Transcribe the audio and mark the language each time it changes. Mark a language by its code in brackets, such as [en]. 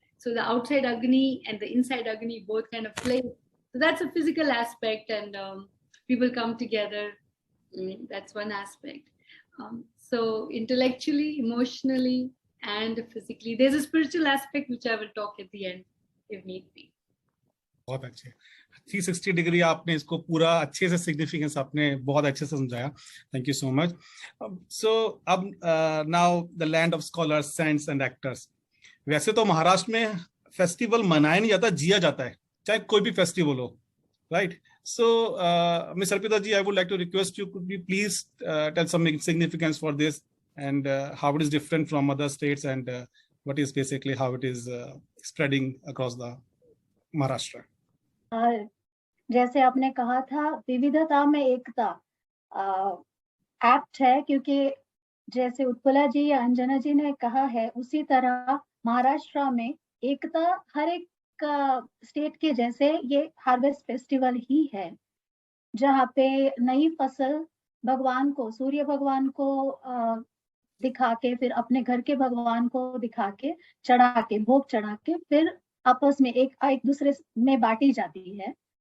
[en] So the outside Agni and the inside Agni both kind of play. So that's a physical aspect, and people come together. That's one aspect. So intellectually, emotionally, and physically, there's a spiritual aspect which I will talk at the end if need be. [hi] बहुत अच्छे 360 degree आपने इसको पूरा अच्छे से significance आपने बहुत अच्छे से समझाया. [en] Thank you so much. So अब now the land of scholars, saints and actors. [hi] वैसे तो महाराष्ट्र में फेस्टिवल मनाया नहीं जाता, जिया जाता है, चाहे कोई भी फेस्टिवल हो, right? [en] So miss Arpita ji, I would like to request you, could you please tell some significance for this and how it is different from other states, and what is basically how it is spreading across the Maharashtra. [hi] जैसे आपने कहा था, विविधता में एकता apt है, क्योंकि जैसे उत्पला जी या अंजना जी ने कहा है, उसी तरह महाराष्ट्र में एकता हर एक स्टेट के जैसे ये हार्वेस्ट फेस्टिवल ही है, जहाँ पे नई फसल भगवान को, सूर्य भगवान को दिखा के, फिर अपने घर के भगवान को दिखा के, चढ़ा के, भोग चढ़ा के, फिर आपस में एक दूसरे में बांटी जाती है.